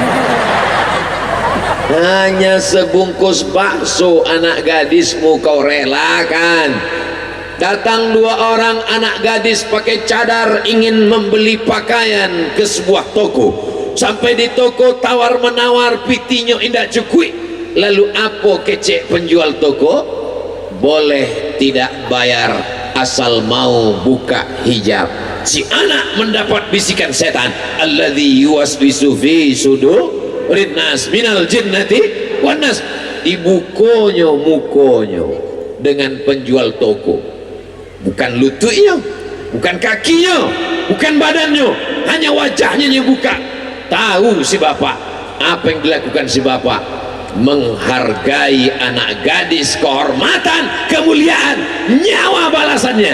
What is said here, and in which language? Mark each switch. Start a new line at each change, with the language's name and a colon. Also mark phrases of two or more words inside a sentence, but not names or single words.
Indonesian: Hanya sebungkus bakso anak gadismu kau relakan. Datang 2 orang anak gadis pakai cadar ingin membeli pakaian ke sebuah toko. Sampai di toko tawar menawar,
Minangkabau: pitinyo indak cukui.
Indonesian: Lalu apa kecek penjual toko? Boleh tidak bayar asal mau buka hijab. Si anak mendapat bisikan setan,
Arabic: الذي يوسوس في صدور الناس من الجنة والناس.
Minangkabau: Dibukonyo mukonyo
Indonesian: dengan penjual toko, bukan lututnya, bukan kakinya, bukan badannya, hanya wajahnya yang buka. Tahu si bapak apa yang dilakukan si bapak? Menghargai anak gadis, kehormatan, kemuliaan, nyawa balasannya.